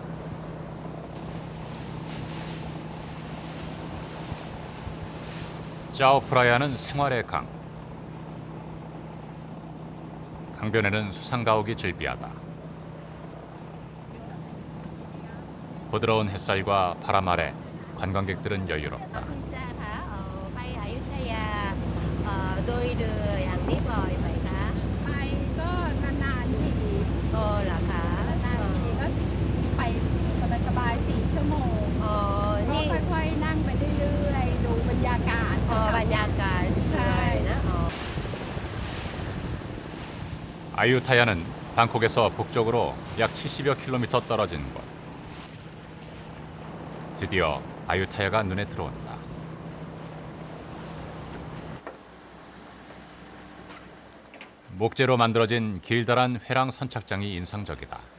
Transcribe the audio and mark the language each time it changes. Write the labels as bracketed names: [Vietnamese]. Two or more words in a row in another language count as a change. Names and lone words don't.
[Korean] 짜오프라야는 생활의 강. 강변에는 수상가옥이 즐비하다. 부드러운 햇살과 바람 아래 관광객들은 여유롭다. [Thai] คุณชาคะไปอยุธยาโดยเรืออย่างนี้บ่อยไหมคะ ไปก็นานๆที โอ้เหรอคะ นานๆทีก็ไปสบายๆ4 ชั่วโมง อ๋อ ก็ นี่ ค่อยๆนั่งไปเรื่อยๆดูบรรยากาศ อ๋อบรรยากาศสวยนะอ๋อ [Korean] 아유타야는 방콕에서 북쪽으로 약 70여 킬로미터 떨어진 곳. 드디어 아유타야가 눈에 들어온다. 목재로 만들어진 길다란 회랑 선착장이 인상적이다.